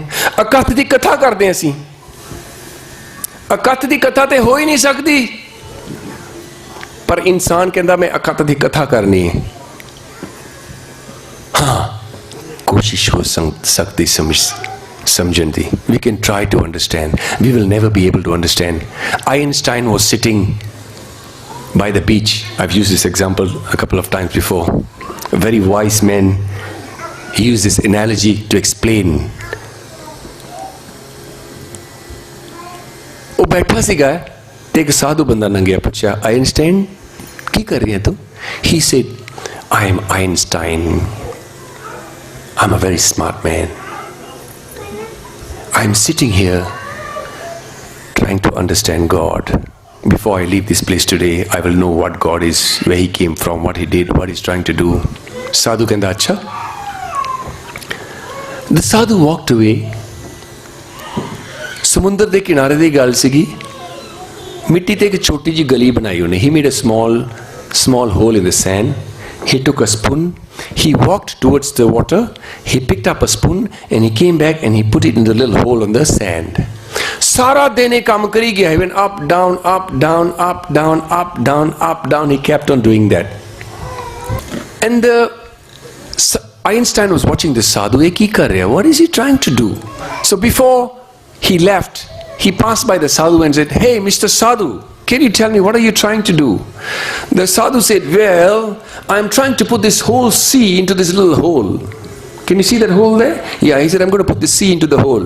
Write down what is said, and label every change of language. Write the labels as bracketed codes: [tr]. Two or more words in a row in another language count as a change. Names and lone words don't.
[hi] अकथ की कथा करते हैं असी, अकथ की कथा तो हो ही नहीं सकती, पर इंसान कहता मैं अकथ की कथा करनी है। [pa] ਹਾਂ, ਕੋਸ਼ਿਸ਼ ਹੋ ਸਕਦੀ ਸਮਝਣ ਦੀ। [en] We can try to understand. We will never be able to understand. Einstein was sitting by the beach. I've used this example a couple of times before. A very wise man, he used this analogy to explain [pa] ਉਹ ਬੈਠਾ ਸੀਗਾ ਤੇ ਇੱਕ ਸਾਧੂ ਬੰਦਾ ਲੰਘਿਆ, ਪੁੱਛਿਆ ਆਇਨਸਟਾਈਨ ਕੀ ਕਰ ਰਿਹਾ ਤੂੰ? [en] He said, I am Einstein. I'm a very smart man. I'm sitting here trying to understand God. Before I leave this place today, I will know what God is, where He came from, what He did, what He's trying to do. [pa] ਸਾਧੂ ਕਹਿੰਦਾ, ਅੱਛਾ. [en] The sadhu walked away. [pa] ਸਮੁੰਦਰ ਦੇ ਕਿਨਾਰੇ ਦੀ ਗੱਲ ਸੀਗੀ, ਮਿੱਟੀ ਤੇ ਇੱਕ ਛੋਟੀ ਜੀ ਗਲੀ ਬਣਾਈ ਉਹਨੇ. [en] He made a small hole in the sand. He took a spoon, he walked towards the water, he picked up a spoon and he came back and he put it in the little hole on the sand. [pa] ਸਾਰਾ ਦਿਨ ਇਹ ਕੰਮ ਕਰੀ ਗਿਆ. [en] He went up, down, up, down, up, down, up, down, up, down. He kept on doing that. And Einstein was watching this sadhu. [pa] ਇਹ ਕੀ ਕਰ ਰਿਹਾ? [en] What is he trying to do? So before he left, he passed by the sadhu and said, hey, Mr. Sadhu, can you tell me what are you trying to do? The sadhu said, well, I'm trying to put this whole sea into this little hole. Can you see that hole there? Yeah, he said, I'm going to put the sea into the hole.